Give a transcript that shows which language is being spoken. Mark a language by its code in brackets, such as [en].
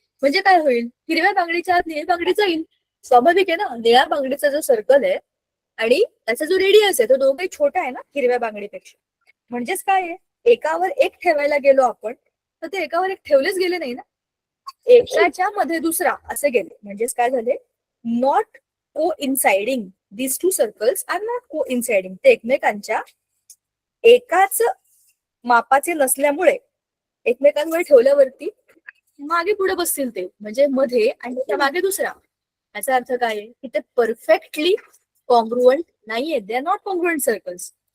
[mr] म्हणजे काय होईल, हिरव्या बांगडीच्या आत निळी बांगडी जाईल. स्वाभाविक आहे ना, निळ्या बांगडीचा जो सर्कल आहे आणि त्याचा जो रेडियस आहे तो दोघे छोटा आहे ना हिरव्या बांगडीपेक्षा. म्हणजेच काय आहे, एकावर एक ठेवायला गेलो आपण तर ते एकावर एक ठेवलेच गेले नाही ना, एकाच्या मध्ये दुसरा असे गेले. म्हणजेच काय झाले, [en] Not coinciding. these two circles are not coinciding. [mr] ते एकमेकांच्या एकाच मापाचे नसल्यामुळे एकमेकांवर ठेवल्यावरती मागे पुढे बसतील ते, म्हणजे मध्ये आणि त्या मागे दुसरा. याचा अर्थ काय आहे की ते परफेक्टली कॉन्ग्रुअंट नाहीये, [en] They are not congruent circles.